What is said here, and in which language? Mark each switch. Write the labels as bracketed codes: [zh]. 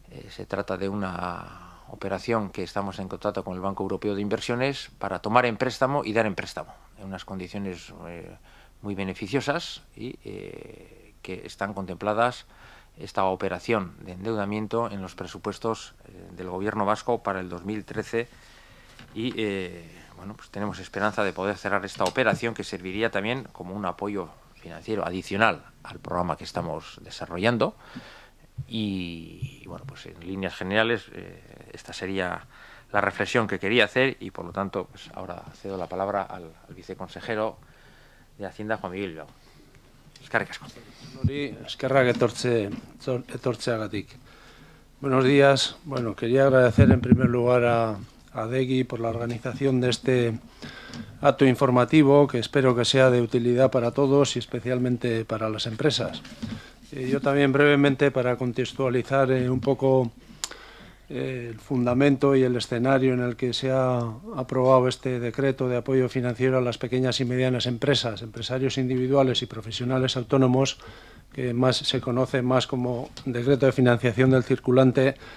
[es] Se trata de una operación que estamos en contacto con el Banco Europeo de Inversiones para tomar en préstamo y dar en préstamo en unas condiciones muy beneficiosas, y que están contempladas esta operación de endeudamiento en los presupuestos del Gobierno vasco para el 2013, y bueno, pues tenemos esperanza de poder cerrar esta operación, que serviría también como un apoyo financiero adicional al programa que estamos desarrollando Y bueno, pues en líneas generales esta sería la reflexión que quería hacer y por lo tanto pues ahora cedo la palabra al viceconsejero de Hacienda, Juan Miguel Bilbao. [eu] Eskerrik asko. Eskerrak etortzeagatik. [es] Buenos días. Bueno, quería agradecer en primer lugar a DEGI por la organización de este acto informativo que espero que sea de utilidad para todos y especialmente para las empresas. Yo también brevemente, para contextualizar un poco el fundamento y el escenario en el que se ha aprobado este decreto de apoyo financiero a las pequeñas y medianas empresas, empresarios individuales y profesionales autónomos, que se conoce más como decreto de financiación del circulante,